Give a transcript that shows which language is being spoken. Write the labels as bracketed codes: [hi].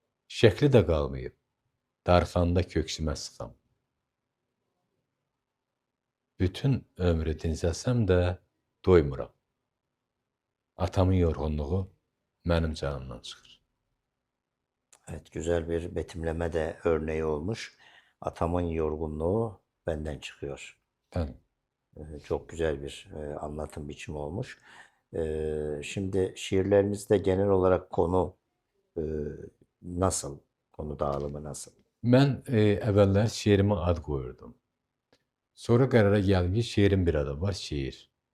[az] Şəkli də qalmayıb, darxanda köksümə sıxam. Bütün ömrü dincəlsəm də doymuram. Atamın yorğunluğu mənim canımdan çıxır. [tr] Evet, güzel bir betimleme de örneği olmuş. Atamın yorgunluğu benden çıkıyor. [az] Bəli. [tr] Çok güzel bir anlatım biçimi olmuş. Şimdi şiirlerinizde genel olarak konu nasıl? Konu dağılımı nasıl? [az] Mən əvvəllər şeirimə ad qoyurdum. Sonra qərara gəldim ki, şeirin bir adı var, şeir.